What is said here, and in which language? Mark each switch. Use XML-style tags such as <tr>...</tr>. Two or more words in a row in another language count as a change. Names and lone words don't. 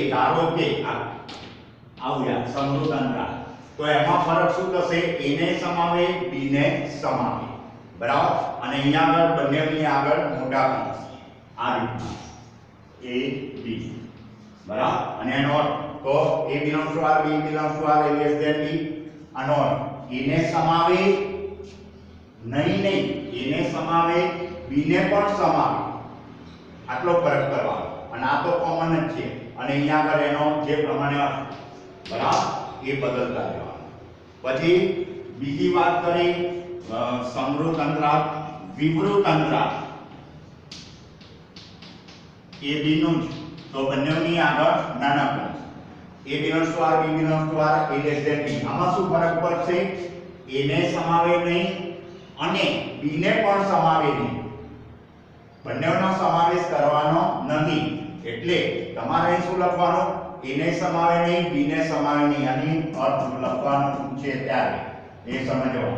<gu>ધારો કે આવ્યા સમૃદ્ધ અંતરાલ, તો એમાં ફરક શું થશે? A ને સમાવે, B ને સમાવે. બરાબર. અને અહીંયા આગળ બંનેની આગળ મોટા કૌંસ. આ રીતના A B. બરાબર. અને એનો અર્થ તો</gu> <en>A belongs to R, B belongs to R, less than B.</en> <gu>આનો અર્થ A ને સમાવે નહીં, એને સમાવે, B ને પણ સમાવે. આટલો ફરક કરવાનો. અને આ તો કોમન જ છે. અને અહીંયા આગળ એનો જે પ્રમાણે અર્થ, બરાબર, એ બદલતા જવાનું. પછી બીજી વાત કરી સમૃદ્ધ અંતરાલ, વિવૃત અંતરાલ. A B નું તો બંનેની આગળ નાના કૌંસ.</gu> <en>A belongs to R, B belongs to R, A less than B.</en> <gu>આમાં શું ફરક પડશે? A ને સમાવે નહીં અને B ને પણ સમાવે નહીં. બંનેનો સમાવેશ કરવાનો નથી. એટલે તમારે શું લખવાનું? A ને સમાવે નહીં, B ને સમાવે નહીં. આની અર્થ લખવાનું છે ત્યારે એ સમજવાનું.</gu>